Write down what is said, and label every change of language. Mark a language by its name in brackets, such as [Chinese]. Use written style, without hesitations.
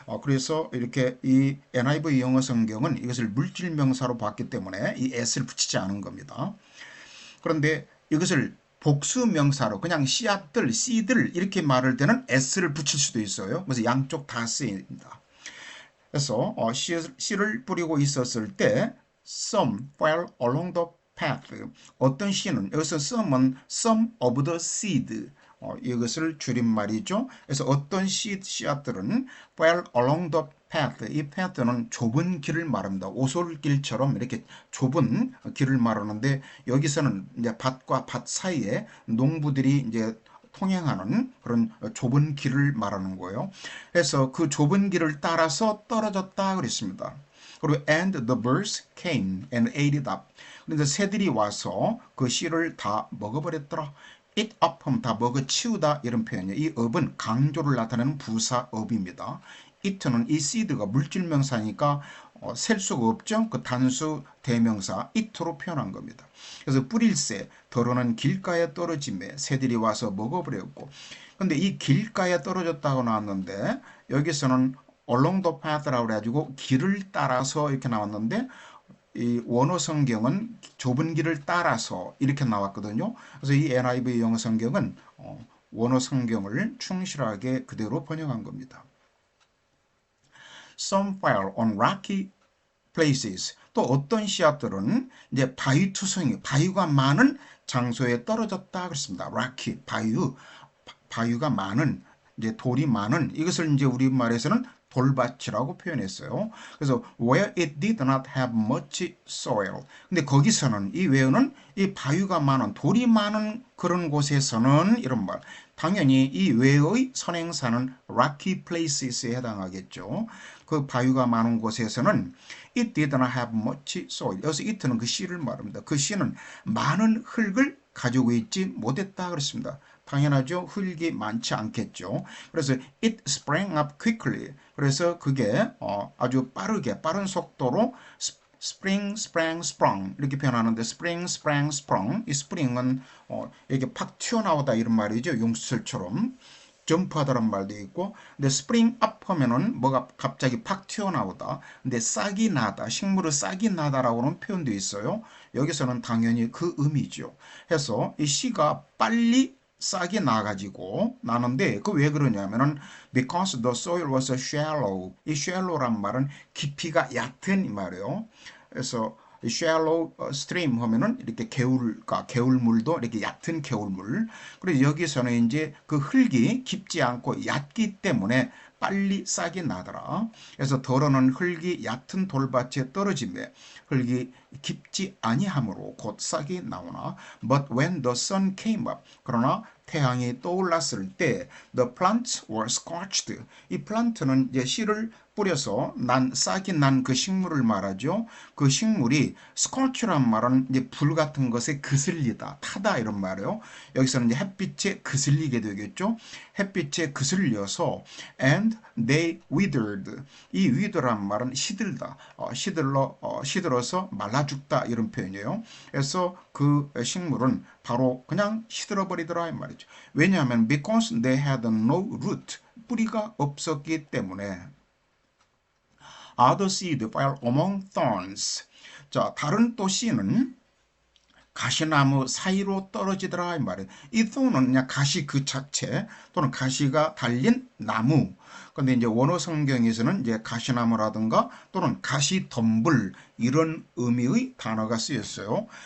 [Korean] 그래서 이렇게 이 NIV 영어 성경은 이것을 물질 명사로 봤기 때문에 이 s를 붙이지 않은 겁니다. 그런데 이것을 복수 명사로 그냥 씨앗들, 씨들 이렇게 말할 때는 s를 붙일 수도 있어요. 그래서 양쪽 다 쓰입니다. 그래서 씨를 뿌리고 있었을 때 [English] some fell along the path. [Korean] 어떤 씨는 여기서 some은 [English] some of the seed. [Korean] 이것을 줄임말이죠. 그래서 어떤 씨앗들은 [English] fell along the path. [Korean] 이 path는 좁은 길을 말합니다. 오솔길처럼 이렇게 좁은 길을 말하는데 여기서는 이제 밭과 밭 사이에 농부들이 이제 통행하는 그런 좁은 길을 말하는 거예요. 그래서 그 좁은 길을 따라서 떨어졌다 그랬습니다. [English] 그리고 and the birds came and ate it up. [Korean] 그런데 새들이 와서 그 씨를 다 먹어버렸더라. eat up 하면 다 먹어치우다 이런 표현이에요. 이 up은 강조를 나타내는 부사 up입니다. it는 이 seed가 물질명사니까 셀 수가 없죠. 그 단수 대명사 it로 표현한 겁니다. 그래서 뿌릴새 더러는 길가에 떨어짐에 새들이 와서 먹어버렸고 근데 이 길가에 떨어졌다고 나왔는데 여기서는 [English] along the path [Korean] 라고 그래가지고 길을 따라서 이렇게 나왔는데 이 원어 성경은 좁은 길을 따라서 이렇게 나왔거든요. 그래서 이 NIV 영어 성경은 원어 성경을 충실하게 그대로 번역한 겁니다. [English] Some fell on rocky places. [Korean] 또 어떤 씨앗들은 이제 바위투성이, 바위가 많은 장소에 떨어졌다 그랬습니다. rocky, 바위가 많은, 이제 돌이 많은 이것을 이제 우리말에서는 돌밭이라고 표현했어요. [English] 그래서 where it did not have much soil. [Korean] 근데 거기서는 이 where는 이 바위가 많은 돌이 많은 그런 곳에서는 이런 말. 당연히 이 where의 선행사는 rocky places에 해당하겠죠. 그 바위가 많은 곳에서는 [English] it did not have much soil. [Korean] 여기서 it는 그 씨를 말합니다. 그 씨는 많은 흙을 가지고 있지 못했다 그랬습니다. 당연하죠. 흙이 많지 않겠죠. [English] 그래서 it sprang up quickly. [Korean] 그래서 그게 아주 빠르게 빠른 속도로 spring, sprang, sprung 이렇게 표현하는데 spring, sprang, sprung 이 spring은 이렇게 팍 튀어나오다 이런 말이죠. 용수철처럼 점프하다란 말도 있고 근데 spring up 하면은 뭐가 갑자기 팍 튀어나오다 근데 싹이 나다 식물의 싹이 나다라고는 표현도 있어요. 여기서는 당연히 그 의미죠. 해서 이 씨가 빨리 싹이 나가지고 나는데 그 왜 그러냐면은 [English] because the soil was shallow [Korean] 이 shallow란 말은 깊이가 얕은 이 말이에요. 그래서 shallow stream 하면은 이렇게 개울물도 이렇게 얕은 개울물. 그래서 여기서는 이제 그 흙이 깊지 않고 얕기 때문에 빨리 싹이 나더라. 그래서 더러는 흙이 얕은 돌밭에 떨어지며 흙이 깊지 아니하므로 곧 싹이 나오나. [English] But when the sun came up, [Korean] 그러나 태양이 떠올랐을 때 [English] the plants were scorched. [Korean] 이 플란트는 이제 씨를 뿌려서 싹이 난 그 식물을 말하죠. 그 식물이 scorch란 말은 이제 불 같은 것에 그슬리다, 타다 이런 말이에요. 여기서는 이제 햇빛에 그슬리게 되겠죠. 햇빛에 그슬려서 [English] and they withered. [Korean] 이 wither란 말은 시들다, 시들어서 말라 죽다 이런 표현이에요. 그래서 그 식물은 바로 그냥 시들어 버리더라 이 말이죠. 왜냐하면 [English] because they had no root, [Korean] 뿌리가 없었기 때문에. [English] Other seed fell among thorns. [Korean] 자, 다른 또 씨는 가시나무 사이로 떨어지더라 이 말이에요. 이 thorn은 그냥 가시 그 자체 또는 가시가 달린 나무. 근데 이제 원어 성경에서는 이제 가시나무라든가 또는 가시덤불 이런 의미의 단어가 쓰였어요.